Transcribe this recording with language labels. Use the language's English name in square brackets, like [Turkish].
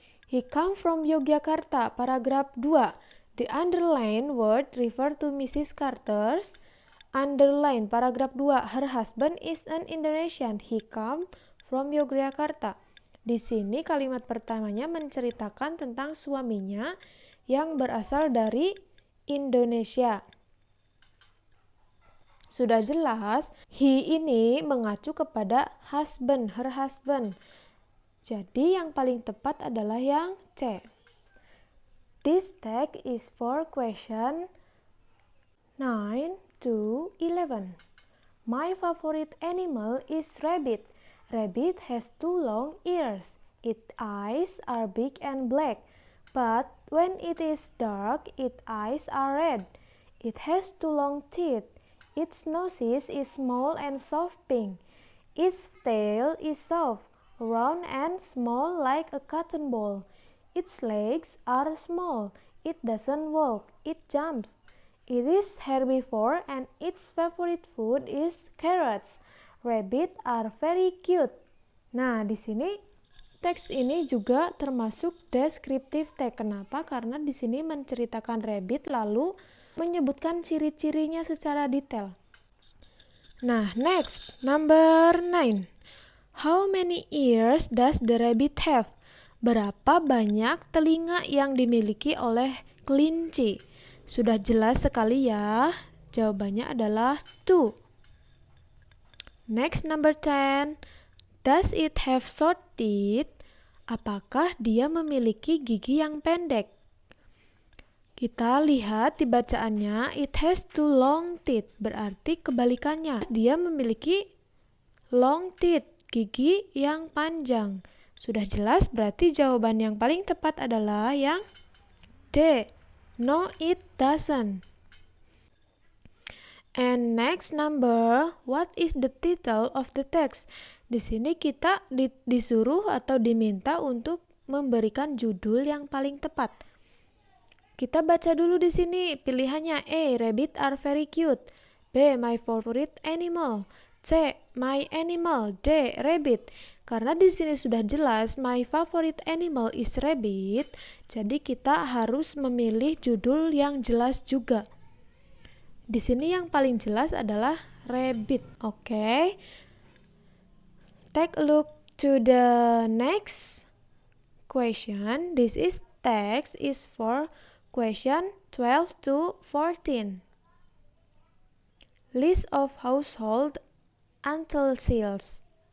[English] He come from Yogyakarta. [Indonesian] Paragraf 2. [English] The underlined word refer to Mrs. Carter's. Underline paragraf 2. Her husband is an Indonesian. He come from Yogyakarta. [Indonesian] Di sini kalimat pertamanya menceritakan tentang suaminya yang berasal dari Indonesia. Sudah jelas, he ini mengacu kepada husband, [English] her husband. [Indonesian] Jadi yang paling tepat adalah yang C. [English] This text is for question 9 to 11. My favorite animal is rabbit. Rabbit has 2 long ears. Its eyes are big and black, but when it is dark, its eyes are red. It has 2 long teeth. Its nose is small and soft pink. Its tail is soft, round and small like a cotton ball. Its legs are small. It doesn't walk. It jumps. It is herbivore and its favorite food is carrots. Rabbits are very cute. [Indonesian] Nah, di sini teks ini juga termasuk descriptive text. Kenapa? Karena di sini menceritakan rabbit lalu menyebutkan ciri-cirinya secara detail. [English] Nah, next, number 9. How many ears does the rabbit have? [Indonesian] Berapa banyak telinga yang dimiliki oleh kelinci? Sudah jelas sekali ya. Jawabannya adalah 2. [English] Next, number 10. Does it have short teeth? [Indonesian] Apakah dia memiliki gigi yang pendek? Kita lihat di bacaannya, [English] it has 2 long teeth. [Indonesian] Berarti kebalikannya, dia memiliki [English] long teeth, [Indonesian] gigi yang panjang. Sudah jelas, berarti jawaban yang paling tepat adalah yang D. [English] No, it doesn't. And next number, what is the title of the text? [Indonesian] Di sini kita disuruh atau diminta untuk memberikan judul yang paling tepat. Kita baca dulu di sini pilihannya. [English] A. Rabbit are very cute. B. My favorite animal. C. My animal. D. Rabbit. [Indonesian] Karena di sini sudah jelas [English] my favorite animal is rabbit, [Indonesian] jadi kita harus memilih judul yang jelas juga. Di sini yang paling jelas adalah rabbit. Oke. [English] Take a look to the next question. This is text is for question 12 to 14. List of household utensils.